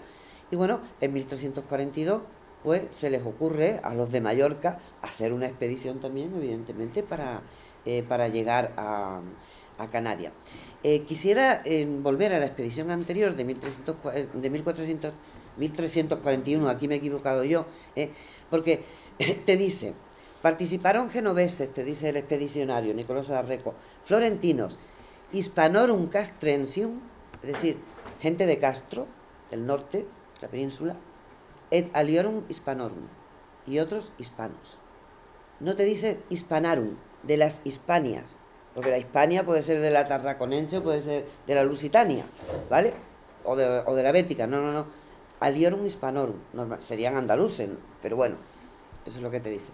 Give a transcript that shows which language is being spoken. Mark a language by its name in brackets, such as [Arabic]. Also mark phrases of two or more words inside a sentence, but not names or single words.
[Spanish] Y bueno, en 1342, pues se les ocurre a los de Mallorca hacer una expedición también, evidentemente, para llegar a Canarias. Quisiera volver a la expedición anterior de 1341, aquí me he equivocado yo, porque te dice: participaron genoveses, te dice el expedicionario Nicoloso de Arreco, florentinos, [Latin] hispanorum castrensium, [Spanish] es decir, gente de Castro, del norte, la península, [Latin] et aliorum hispanorum, [Spanish] y otros hispanos. No te dice hispanarum, de las Hispanias, porque la Hispania puede ser de la Tarraconense o puede ser de la Lusitania, ¿vale? O de la Bética, no. [Latin] Aliorum hispanorum, [Spanish] normal, serían andaluces, pero bueno, eso es lo que te dice.